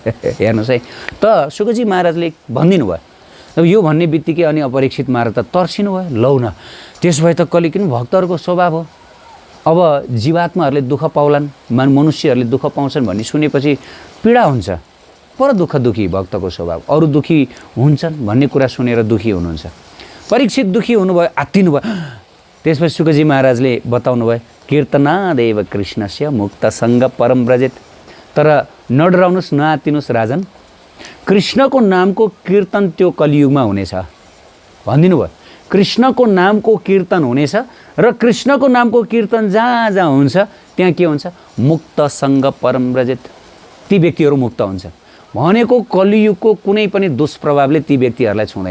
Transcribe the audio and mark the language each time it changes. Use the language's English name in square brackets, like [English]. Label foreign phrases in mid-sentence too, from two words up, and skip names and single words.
[Nepali] हेर्नुहोस् है, त शुकजी महाराजले भनिदिनु भयो अब यो भन्ने बित्तिकै अनि अपरीक्षित महाराज त तर्सिनु भयो, लौ न त्यसो भए त कलि किन भक्तहरूको स्वभाव हो, अब जीवात्माहरूले दुःख पाउलान्, मनुष्यहरूले दुःख पाउँछन् भन्ने सुनेपछि पीडा हुन्छ, पर दुःखी भक्तको स्वभाव, अरू दुःखी हुन्छन् भन्ने कुरा सुनेर दुःखी हुनुहुन्छ। परीक्षित दुःखी हुनुभयो, आत्तिनु भयो। त्यसपछि शुकजी महाराजले बताउनु भयो, [Sanskrit] कीर्तनादेव कृष्णस्य मुक्तसङ्ग परम व्रजेत। [Nepali] तर नडराउनुहोस्, नआत्तिनुहोस् राजन, कृष्णको नामको कीर्तन त्यो कलियुगमा हुनेछ भनिदिनु भयो। कृष्णको नामको कीर्तन हुनेछ र कृष्णको नामको कीर्तन जहाँ जहाँ हुन्छ त्यहाँ के हुन्छ, [Sanskrit] मुक्तसङ्ग परम व्रजेत, [Nepali] ती व्यक्तिहरू मुक्त हुन्छ भनेको कलियुगको कुनै पनि दुष्प्रभावले ती व्यक्तिहरूलाई छुँदैन।